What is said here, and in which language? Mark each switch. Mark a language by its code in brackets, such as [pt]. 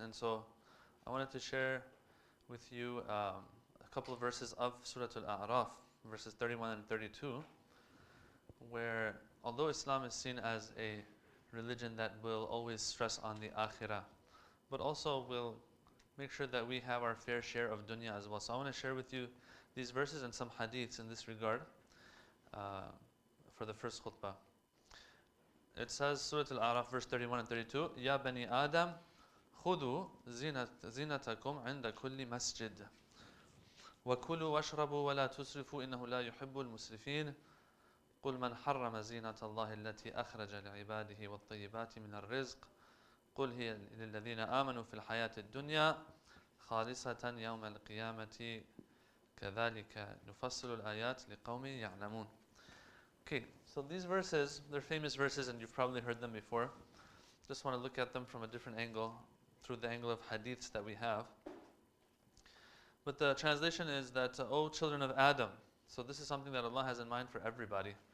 [en] And so I wanted to share with you a couple of verses of Surah Al-A'raf, verses 31 and 32, where although Islam is seen as a religion that will always stress on the akhirah, but also will make sure that we have our fair share of dunya as well. So I want to share with you these verses and some hadiths in this regard for the first khutbah. It says, Surah Al-A'raf, verse 31 and 32, [ar] Ya bani Adam, خذوا زينتكم عند كل مسجد وكلوا واشربوا ولا تسرفوا إنه لا يحب المسرفين قل من حرم زينة الله التي أخرج لعباده والطيبات من الرزق قل هي للذين آمنوا في الحياة الدنيا خالصة يوم القيامة كذلك نفصل الآيات لقوم يعلمون. [en] Okay, so these verses, they're famous verses and you've probably heard them before. Just want to look at them from a different angle, through the angle of hadiths that we have. But the translation is that, O children of Adam. So this is something that Allah has in mind for everybody.